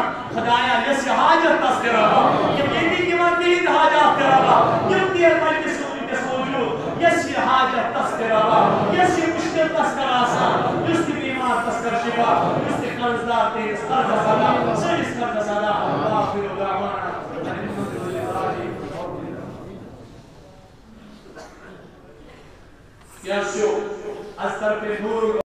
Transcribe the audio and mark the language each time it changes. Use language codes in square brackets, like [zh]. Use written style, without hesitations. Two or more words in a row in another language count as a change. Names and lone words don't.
[ks] خۄدایا یۄس یہِ حاجت تس تہِ روا یِم ییٚتِکۍ یِمن تِہنٛدۍ حاجات تہِ روا یِم تہِ یتھ مجلس وٕنکٮ۪س موجوٗد یۄس یہِ حاجت تس تہِ روا یۄس یہِ مُشکل تس کر آسان یُس تہِ بیمار تس کر شفا یُس تہِ قرضدار تہنٛدِس قرضس ادا سٲنِس قرضس ادا [ar] آخر دعوانا [en] Yes, you. As